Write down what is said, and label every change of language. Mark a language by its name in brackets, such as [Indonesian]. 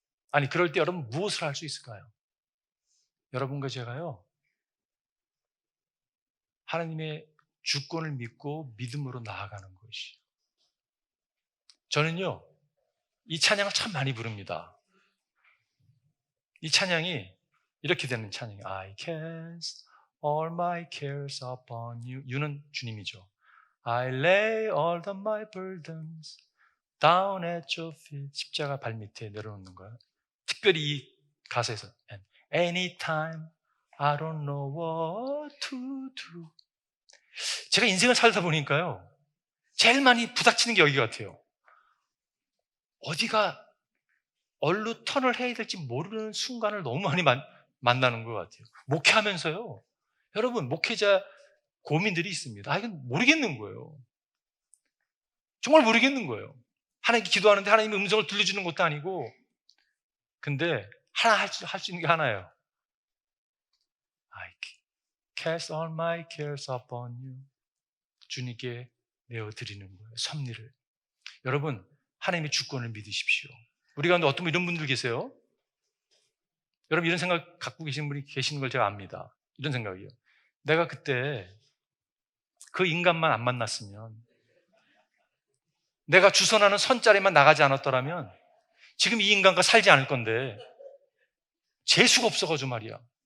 [Korean] 아니, 그럴 때 여러분 무엇을 할 수 있을까요? 여러분과 제가요, 하나님의 주권을 믿고 믿음으로 나아가는 것이. 저는요, 이 찬양을 참 많이 부릅니다. 이 찬양이 이렇게 되는 찬양이에요. [English] I cast all my cares upon you. [Korean] you는 주님이죠. [English] I lay all of my burdens down at your feet. [Korean] 십자가 발밑에 내려놓는 거예요. 특별히 이 가사에서 [English] And anytime I don't know what to do. [Korean] 제가 인생을 살다 보니까요, 제일 많이 부닥치는 게 여기 같아요. 어디가 얼루 턴을 해야 될지 모르는 순간을 너무 많이 만나는 것 같아요. 목회하면서요, 여러분, 목회자 고민들이 있습니다. 이건 모르겠는 거예요. 정말 모르겠는 거예요. 하나님께 기도하는데 하나님의 음성을 들려주는 것도 아니고. 근데 하나 할 수 있는 게 하나예요. [English] I cast all my cares upon you. [Korean] 주님께 내어드리는 거예요. 섭리를. 여러분, 하나님의 주권을 믿으십시오. 우리 가운데 어떤 이런 분들 계세요? 여러분, 이런 생각 갖고 계신 분이 계시는 걸 제가 압니다. 이런 생각이요. 내가 그때 그 인간만 안 만났으면, 내가 주선하는 선자리만 나가지 않았더라면 지금 이 인간과 살지 않을 건데 재수가 없어가지고 말이야.